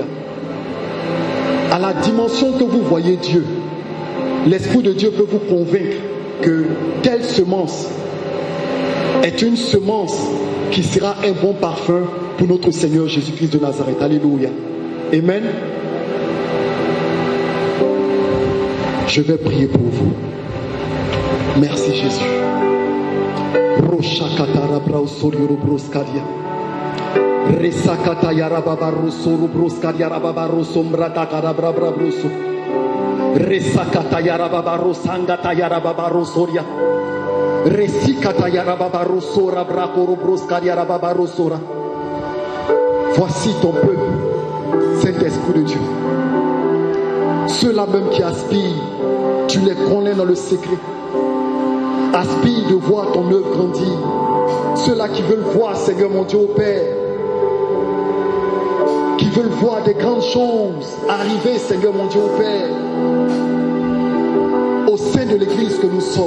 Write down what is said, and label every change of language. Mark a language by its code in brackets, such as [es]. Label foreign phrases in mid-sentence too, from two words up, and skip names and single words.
[fr] À la dimension que vous voyez Dieu, l'Esprit de Dieu peut vous convaincre que telle semence est une semence qui sera un bon parfum pour notre Seigneur Jésus-Christ de Nazareth. Alléluia. Amen. Je vais prier pour vous. Merci Jésus. Resakata yarababaroso rubroska yarababaroso mratakarabrabroso. Resakata yarababaroso angata yarababarosoria. Resikata yarababaroso rabrakorobroska yarababarosora. Voici ton peuple, Saint-Esprit de Dieu. Ceux-là même qui aspirent, tu les connais dans le secret. Aspire de voir ton œuvre grandir. Ceux-là qui veulent voir, Seigneur mon Dieu, au Père, qui veulent voir des grandes choses arriver, Seigneur mon Dieu, au Père, au sein de l'église que nous sommes.